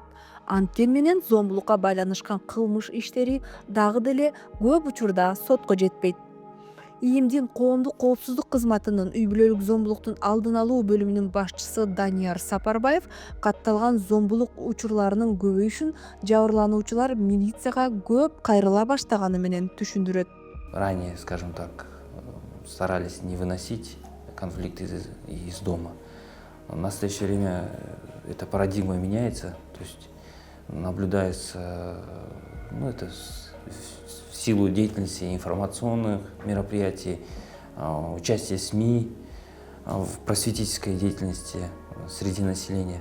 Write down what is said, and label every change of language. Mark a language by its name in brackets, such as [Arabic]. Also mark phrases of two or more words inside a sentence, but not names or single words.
[Kyrgyz] Анткени менен зомбулукка байланышкан кылмыш иштери дагы деле көп учурда сотко жетпейт. ИИМдин коомдук коопсуздук кызматынын үй бүлөлүк зомбулуктун алдын алуу бөлүмүнүн башчысы Данияр Сапарбаев катталган зомбулук учурларынын көбөйүшүн жабырлануучулар милицияга көп кайрыла баштаганы менен түшүндүрөт. [Russian] Ранее, скажем так, старались не выносить конфликты из дома. В настоящее время эта парадигма меняется, то есть наблюдается, это в силу деятельности информационных мероприятий, участия СМИ в просветительской деятельности среди населения.